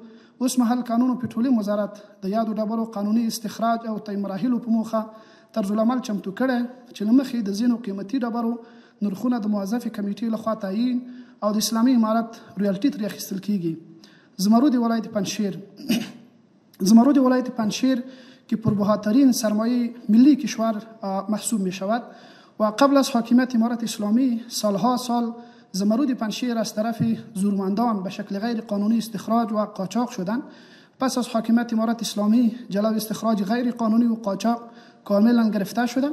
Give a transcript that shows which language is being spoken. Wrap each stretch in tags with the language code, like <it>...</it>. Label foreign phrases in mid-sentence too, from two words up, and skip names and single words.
<ps>اوس مهال قانون او پټرولیم وزارت د یادو ډبرو قانوني استخراج او طی مراحلو په موخه طرز العمل چمتو کړی چې له مخې د ځینو قیمتي ډبرو نرخونه د موظفې کمیټې لخوا تعیین او د اسلامي امارت رویالټي ترې اخیستل کیږي.</ps> <fa>زمرود ولایت پنجشیر، زمرود ولایت پنجشیر که پربهاترین سرمایه ملی کشور محسوب می شود و قبل از حاکمیت امارت اسلامی سالها سال زمرود پنجشیر از طرف زورمندان به شکل غیر قانونی استخراج و قاچاق شدند. پس از حاکمیت امارت اسلامی جلو استخراج غیر قانونی و قاچاق کاملا گرفته شده.</fa>